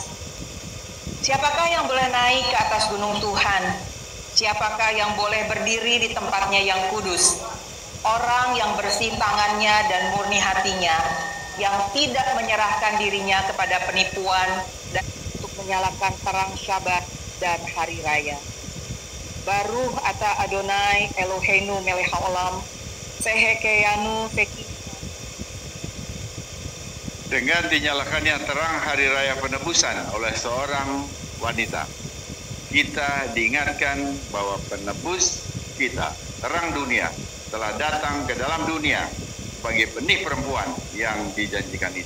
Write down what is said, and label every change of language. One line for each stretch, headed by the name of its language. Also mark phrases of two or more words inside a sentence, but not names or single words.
Indonesian: Siapakah yang boleh naik ke atas gunung Tuhan? Siapakah yang boleh berdiri di tempatnya yang kudus? Orang yang bersih tangannya dan murni hatinya, yang tidak menyerahkan dirinya kepada penipuan dan untuk menyalakan terang Syabat dan hari raya.
Hebrew: ברוך אתה אדוני אלוהינו מלך העולם, שהחיינו וקיימנו.
Indonesian: Dengan dinyalakannya terang hari raya penebusan oleh seorang wanita, kita diingatkan bahwa penebus kita, terang dunia, telah datang ke dalam dunia sebagai benih perempuan yang dijanjikan itu.